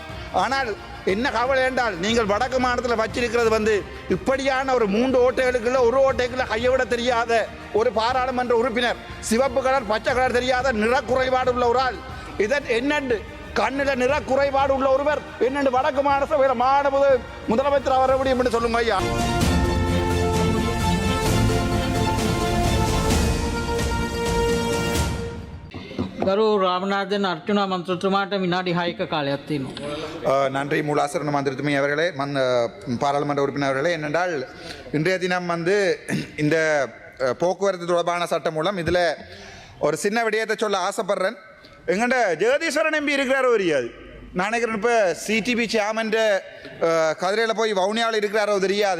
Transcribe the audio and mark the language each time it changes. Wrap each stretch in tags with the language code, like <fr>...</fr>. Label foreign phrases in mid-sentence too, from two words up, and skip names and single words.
<ta>ஆனால் என்ன கவலை என்றால் நீங்கள் வடக்கு மாநிலத்தில் வச்சிருக்கிறது வந்து இப்படியான ஒரு 3 ஓட்டைகளுக்குள்ள ஒரு ஓட்டைக்குள்ள கையை விட தெரியாத ஒரு பாராளுமன்ற உறுப்பினர், சிவப்பு கலர் பச்சை கலர் தெரியாத நிறக்குறைபாடு உள்ள ஒரு ஆள். இதன் என்னண்டு கண்ணில நிற குறைபாடு உள்ள ஒருவர் என்னென்று வடக்கு மாநில மாநில முதலமைச்சர் வர முடியும் என்று சொல்லுங்க ஐயா.</ta> <si>ගරු රාමනාදන් අර්චුනා මන්ත්‍රතුමාට විනාඩි 6ක කාලයක් තියෙනවා.</si> <ta>நன்றி மூலாசரண மந்திரத்துமை அவர்களே, பாராளுமன்ற உறுப்பினர் அவர்களே. என்னென்றால் இன்றைய தினம் வந்து இந்த போக்குவரத்து தொடர்பான சட்டம் மூலம் இதில் ஒரு சின்ன விடயத்தை சொல்ல ஆசைப்படுறேன். எங்கண்ட ஜெகதீஸ்வரன் எம்பி இருக்கிறாரோ தெரியாது. நான் நினைக்கிறேன் இப்போ</ta> <en>CTB chairman</en> <ta>கதிரையில் போய் வவுனியாவில் இருக்கிறாரோ தெரியாது.</ta>